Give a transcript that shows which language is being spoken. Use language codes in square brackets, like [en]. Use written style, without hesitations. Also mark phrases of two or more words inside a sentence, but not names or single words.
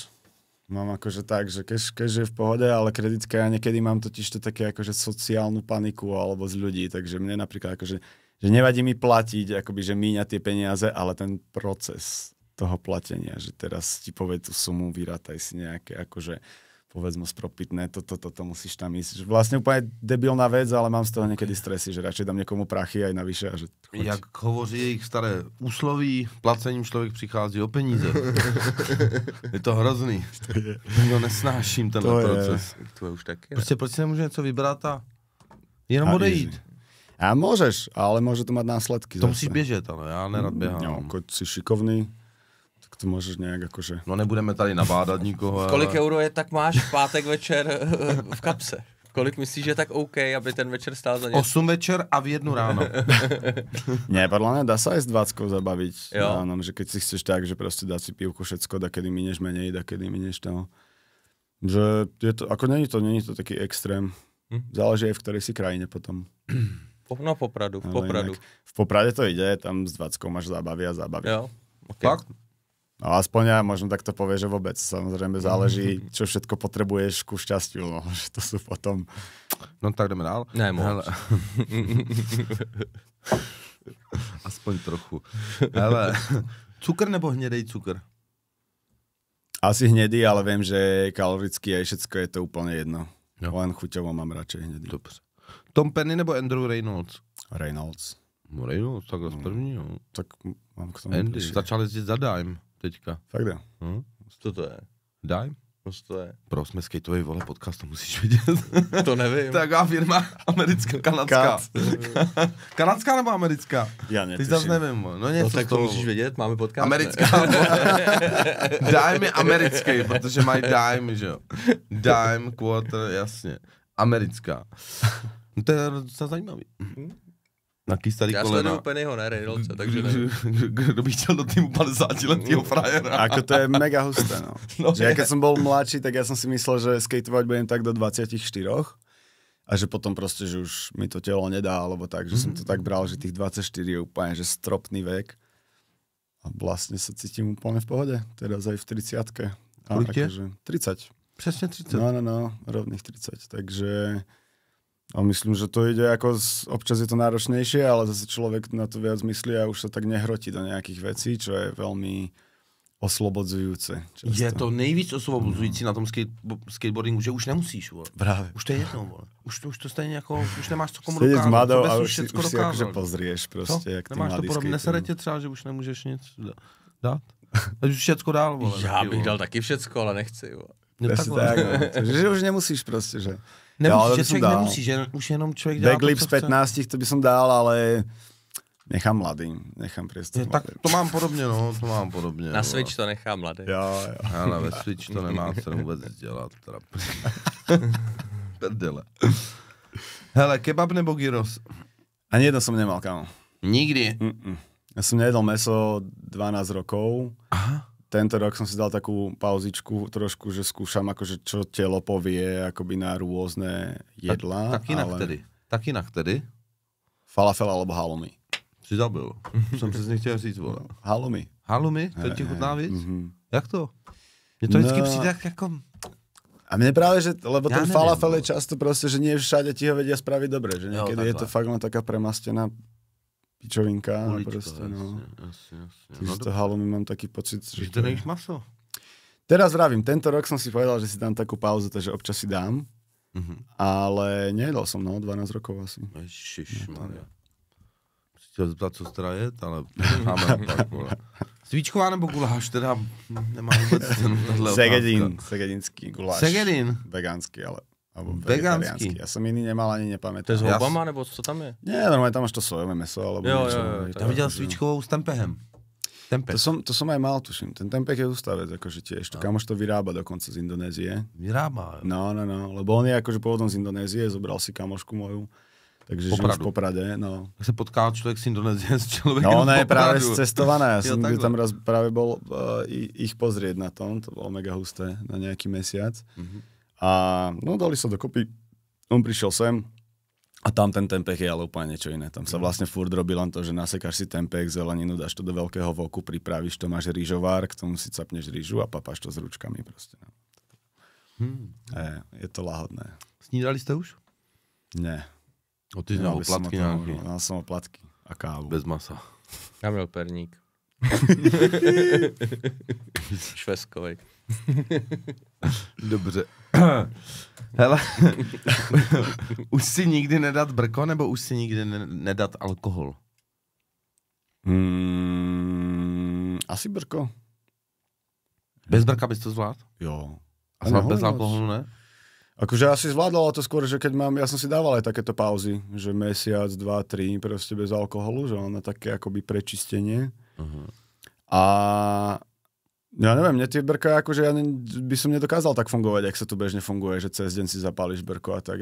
[sk] Mám akože tak, že cash je v pohode, ale kreditka ja niekedy mám totiž to také akože sociálnu paniku alebo z ľudí, takže mne napríklad akože že nevadí mi platiť, akoby, že míňa tie peniaze, ale ten proces toho platenia, že teraz ti povie tú sumu, vyrátaj si nejaké, akože povedzme spropitné, toto musíš tam ísť. Že vlastne úplne debilná vec, ale mám z toho niekedy stresy, že radšej dám niekomu prachy aj navyše. A že [cs] Jak hovoří jejich staré úsloví, placením člověk přichází o peníze. Je to hrozný. No nesnáším tenhle proces. To je už taky. Prostě proč si nemůžu něco vybrat a jenom odejít? [sk] A môžeš, ale môže to mať následky. [cs] To musíš běžet, ale já nerad běhám. [sk] No, keď si šikovný, tak to môžeš nejak akože... [cs] No nebudeme tady nabádat nikoho. Kolik ale... euro je, tak máš v pátek večer v kapse? Kolik myslíš, že je tak OK, aby ten večer stál za něco? 8 večer a v 1 ráno. [sk] Nie, podľa mňa dá sa aj s 20 zabaviť. Jo. Áno, že keď si chceš tak, že proste dať si pivku všetko, da kedy minieš menej, da kedy minieš to. Že je to, ako není to taký extrém. Záleží aj v ktorej si krajine potom. No Popradu, v Popradu. V Poprade to ide, tam s 20 máš zábavy a zábavy. Jo, okay. Fakt? No aspoň ja možno tak to povie, že vôbec. Samozrejme záleží, čo všetko potrebuješ ku šťastiu. No, že to sú potom... [cs] No tak jdeme dál. Ne, moc. [sk] Aspoň trochu. [cs] Hele, cukr nebo hnědej cukr? [sk] Asi hnedý, ale viem, že kaloricky aj všetko je to úplne jedno. Jo. Len chuťovo mám radšej hnedý. [cs] Dobře. Tom Penny nebo Andrew Reynolds? Reynolds. No Reynolds, takhle z prvního. [sk] Tak mám k tomu Andy, bližšie. [cs] začal jezdit za Dime teďka. Fakt jo. Co to je? Dime? Co to je? Pro jsme skateový vole podcast, to musíš vidět. To nevím. Taková firma americká, kanadská. Kanadská nebo americká? [sk] Ja [cs] Ty [sk] netuším. [cs] zase nevím. No něco No, tak z to toho. musíš vědět, máme podcast. Americká. Dime je americký, protože mají Dime, že jo. Dime, quarter, jasně. Americká. No to je docela zajímavý. Naký starý Já kolena. sleduju Pennyho, ne Reynoldse, takže nevím. Kdo by chtěl do týmu 50letýho frajera? [sk] Ako to je mega husté, no. No Že ja keď som bol mladší, tak ja som si myslel, že skateovať budem tak do 24 a že potom proste, že už mi to telo nedá, alebo tak, že som to tak bral, že tých 24 je úplne, že stropný vek. A vlastne sa cítim úplne v pohode, teraz aj v 30-ke. [cs] Kolik je? 30. Přesně 30. [sk] No, rovných 30. Takže a myslím, že to ide ako, občas je to náročnejšie, ale zase človek na to viac myslí a už sa tak nehrotí do nejakých vecí, čo je veľmi oslobodzujúce. Často. [cs] Je to nejvíc osvobozující na tom skateboardingu, že už nemusíš, vole. Právě. Už to je jedno, vole. Už to stejně jako, už nemáš co komu [sk] Sedieť s [cs] dokázat. [sk] mladou [cs] Tobě [sk] a [cs] jsi [sk] už si [cs] všecko [sk] akože [cs] dokázal. [sk] pozrieš [cs] Co? [sk] proste, jak tí [cs] Nemáš to [sk] mladí [cs] podobně, [sk] skaterujú. [cs] nesere tě třeba, že už nemůžeš nic dát? Ať už všecko dál, vole. Já bych dal taky všecko, ale nechci. Jo. [sk] No, Presne tak, no. Že už nemusíš proste, že... [cs] Nemusíš, [sk] ale že by som [cs] člověk [sk] dal. [cs] nemusí, že už jenom člověk dělá [sk] Backflip [cs] to, [sk] z [cs] co chce. [sk] 15, to by som dal, ale nechám mladým, nechám priestor [cs] Tak [sk] mladým. [cs] to mám podobně, no, to mám podobně. Na Switch to nechám mladý. Jo. Ale ve Switch to nemá se vůbec dělat. Teda. Prdele. Hele, kebab nebo gyros? [sk] Ani jedno som nemal, kámo. Nikdy. Ja som nejedol meso 12 rokov. Aha. Tento rok som si dal takú pauzičku trošku, že skúšam akože čo telo povie akoby na rôzne jedlá. [cs] Tak jinak tedy. Tak jinak tedy. [sk] Falafel alebo halloumi. [cs] Jsi zabil. Jsem přesně chtěl říct, vole. Halloumi. Halloumi? To ti chutná víc? Mhm. Jak to? Mně to vždycky No. přijde jako... [sk] A mne práve, že, lebo Ja ten neviem, falafel no. je často proste, že nie všade ti ho vedia spraviť dobre, že niekedy je to [cs] takhle. [sk] fakt len taká premastená pičovinka. [cs] Kuličko, [sk] Proste, no. [cs] jasně. [sk] Takže to halloumi mám taký pocit, [cs] Že že to nejíš maso. [sk] Teraz vravím, tento rok som si povedal, že si dám takú pauzu, takže občas si dám, ale nejedol som, 12 rokov asi. [cs] Ježišmarja. Chtěl zeptat, co teda jet, ale máme pak, vole. Svíčková nebo guláš, teda nemám vůbec tenhle Segedinský guláš. Segedin. [sk] Vegánsky, ale alebo vegánsky. Ja som iný nemal, ani nepamätám. [cs] To je s houbama, nebo co tam je? [sk] Nie, normálne tam máš to sojové meso, alebo niečo. [cs] Tam viděl svíčkovou s tempehem. Tempeh. [sk] To som aj mal, tuším. Ten tempeh je ústavec, akože tiež. To kamoš to vyrába dokonca z Indonézie. Vyrába. No, lebo on je akože pôvodom z Indonézie, zobral si kamošku moju. Takže žil v Poprade, no. [cs] Tak se potkal člověk z Indonésie s člověkem [sk] No, ona je práve [cs] Popradu. [sk] cestovaná. Ja som tam raz práve bol ich pozrieť na tom. To bolo mega husté na nejaký mesiac. A no, dali sa dokopy. On prišiel sem a tam ten tempeh je ale úplne niečo iné. Tam sa vlastne furt robí len to, že nasekáš si tempeh, zeleninu, dáš to do veľkého voku, pripravíš to, máš rýžovár, k tomu si capneš rýžu a papáš to s ručkami proste. No. Je to lahodné. [cs] Snídali jste už? Ne. O ty měl oplatky nějaký. Já jsem oplatky a kávu. Bez masa. Já měl perník. Šveskovej. Dobře. Hele, už si nikdy nedat brko, nebo už si nikdy nedat alkohol? Asi brko. Bez brka bys to zvládl? Jo. A bez alkoholu ne? [sk] Akože asi zvládol, ale to skôr, že keď mám, ja som si dával aj takéto pauzy, že mesiac, 2, 3, proste bez alkoholu, že na také akoby prečistenie. A ja neviem, mne tie brka, akože ja by som nedokázal tak fungovať, ak sa tu bežne funguje, že cez deň si zapáliš brko a tak.